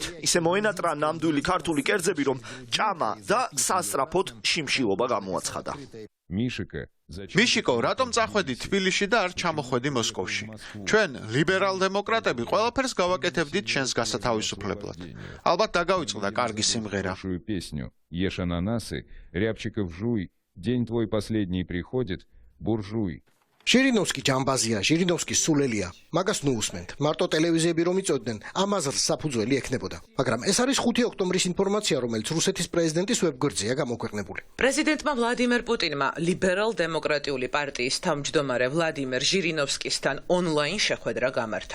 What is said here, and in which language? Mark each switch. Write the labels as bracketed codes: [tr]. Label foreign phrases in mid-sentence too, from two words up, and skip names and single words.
[ka] ისე მოენატრა ნამდვილი ქართული კერძები, რომ ჭამა და სასწრაფოდ შიმშილობა გამოაცხადა. მიშიკო, რატომ წახვედი თბილისში და არ ჩამოხვედი მოსკოვში? ჩვენ ლიბერალ-დემოკრატები ყველაფერს გავაკეთებდით შენს გასათავისუფლებლად. ალბათ დაგავიწყდა კარგი სიმღერა. [ru] Ешь ананасы, рябчиков жуй, день твой последний приходит, буржуй. [ka] ჟირინოვსკი ჯამბაზია, ჟირინოვსკი სულელია. მაგას ნუ უსმენთ. მარტო ტელევიზიები რომ იწოდნენ, ამ აზრს საფუძველი ექნებოდა. მაგრამ ეს არის 5 ოქტომბრის ინფორმაცია, რომელიც რუსეთის პრეზიდენტის ვებგვერდზეა გამოქვეყნებული. პრეზიდენტმა ვლადიმერ პუტინმა ლიბერალ-დემოკრატიული პარტიის თავმჯდომარე ვლადიმერ ჟირინოვსკისთან ონლაინ შეხვედრა გამართა.